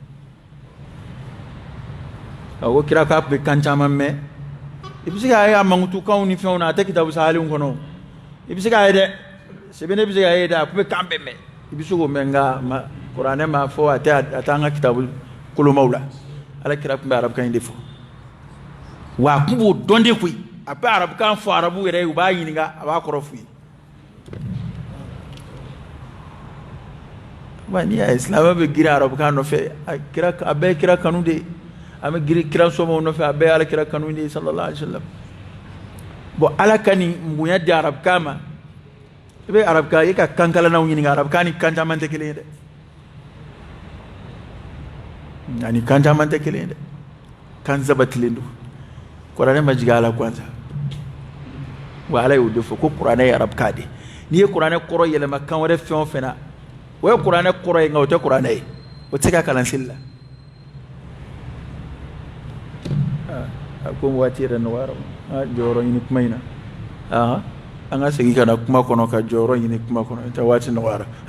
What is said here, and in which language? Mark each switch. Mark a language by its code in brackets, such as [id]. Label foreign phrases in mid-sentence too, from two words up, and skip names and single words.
[bm] a ko kira k'a tun bɛ kan caman mɛn i bɛ se k'a ye a mankutukanw ni fɛnw na a tɛ kitabu sahalenw kɔnɔ i bɛ se k'a ye dɛ sɛbɛn ne bɛ se k'a ye dɛ a tun bɛ kan bɛɛ mɛn i bɛ se k'o mɛn nka kuranɛ ma fɔ a tɛ an ka kitabu kolomaw la ala kira tun bɛ arabukan in de fɔ wa a tun b'o dɔn de koyi a bɛ arabukan fɔ arabu yɛrɛ ye u b'a ɲininka a b'a kɔrɔ f'u ye wa n'i y'a ye silamɛ bɛ girin arabukan nɔfɛ a bɛɛ ye kira kanu de ye an bɛ girin kira sɔmɔw nɔfɛ a bɛɛ ye ala kira kanu de ye [ar] صلى الله عليه وسلم [bm] bon ala ka nin munya di arabukan ma i bɛ arabukan i ka kan kalannaw ɲininka arabukan ni kan caman tɛ kelen ye dɛ ani kan caman tɛ kelen ye dɛ kan sabatilen don kuranɛ ma jigin a la kwanza wa ala y'o de fɔ ko kuranɛ ye arabukan de ni ye kuranɛ kɔrɔ yɛlɛma kan wɛrɛ fɛn o fɛn na o ye kuranɛ kɔrɔ ye nka o tɛ kuranɛ ye o tɛ se ka kalansili la a ko waati yɛrɛ nɔgɔyara jɔyɔrɔ ɲini kuma in na an ka segin ka na kuma kɔnɔ ka jɔyɔrɔ ɲini kuma kɔnɔ tɛ waati nɔgɔyara